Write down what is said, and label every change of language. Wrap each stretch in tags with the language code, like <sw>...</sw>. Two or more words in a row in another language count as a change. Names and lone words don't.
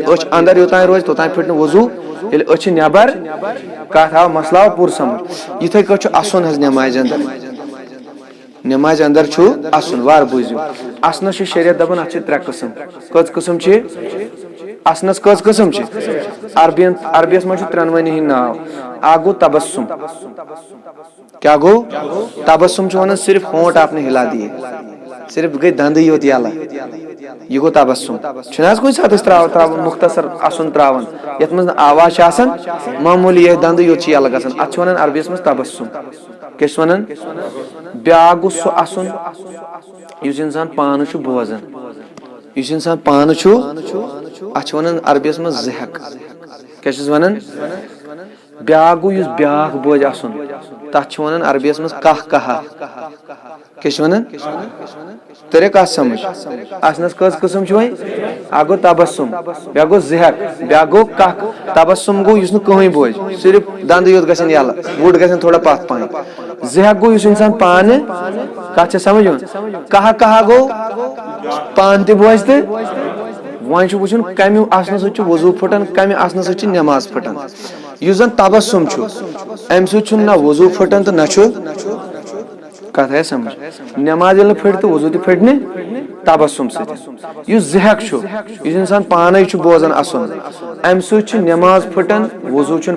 <ks>أچھ اندر یوٚتانۍ روزِ توٚتانۍ پھٕٹہِ نہٕ وضوٗ ییٚلہِ أچھِ نٮ۪بر کتھ آو مسلہٕ آو پوٗرٕ سمجھ یِتھٕے کٲٹھۍ چھُ اسُن حظ نٮ۪مازِ انٛدر نٮ۪مازِ انٛدر چھُ اسُن وارٕ بوٗزِو اسنس چھُ شریعت دپان اتھ چھِ 3 قٕسم کٔژ قٕسم چھِ اسنس کٔژ قٕسم چھِ عربیس منٛز چھُ 3 ہٕنٛدۍ ناو اکھ گوٚو تبسُم کیٛاہ گوٚو تبسُم چھُ ونان صرف</ks> <ur>ہونٹ آپ نے ہلا دیے</ur> <ks>صرف گٔے دندٕے یوت یلہٕ یہِ گوٚو تبسُم چھُنہٕ حظ کُنہِ ساتہٕ أسۍ تراوان مختصر اسُن تراوان یتھ منٛز نہٕ آواز چھِ آسان معموٗلی یہِ دندٕے یوت چھِ یلہٕ گژھان اتھ چھِ ونان عربیس منٛز تبسُم کیٛاہ چھِ ونان بیاکھ گوٚو سُہ اسُن یُس انسان پانہٕ چھُ بوزان یُس انسان پانہٕ چھُ اتھ چھِ ونان عربیس منٛز ضحک کیٛاہ چھِس ونان بیاکھ گوٚو یُس بیاکھ بوزِ اسُن تتھ چھِ ونان عربیس منٛز کہہ کہا کیٛاہ چھِ ونان تٔریا کتھ سمجھ اسنس کٔژ قٕسم چھِ وۄنۍ اکھ گوٚو تبسُم بیاکھ گوٚو ضحک بیاکھ گوٚو ککھ تبسُم گوٚو یُس نہٕ کٕہٕنۍ بوزِ صرف دندٕ یوت گژھن یلہٕ وُڑ گژھن تھوڑا پتھ پہن ضحک گوٚو یُس انسان پانہٕ کتھ چھِ سمجھ یِوان کہہ کہا گوٚو پانہٕ تہِ بوزِ تہٕ وۄنۍ چھُ وٕچھُن کمہِ اسنہٕ سۭتۍ چھُ وضوٗ پھٕٹان کمہِ اسنہٕ سۭتۍ چھِ نٮ۪ماز پھٕٹان یُس زن تبسُم چھُ امہِ سۭتۍ چھُنہٕ نہ وضوٗ پھٕٹان تہٕ نہ چھُ کتھ آیہِ سمجھ نٮ۪ماز ییٚلہِ نہٕ پھٕٹہِ تہٕ وضوٗ تہِ پھٕٹہِ نہٕ تبسُم سۭتۍ یُس ضحک چھُ یُس انسان پانے چھُ بوزان اسُن امہِ سۭتۍ چھِ نٮ۪ماز پھٕٹان وضوٗ چھُنہٕ</ks>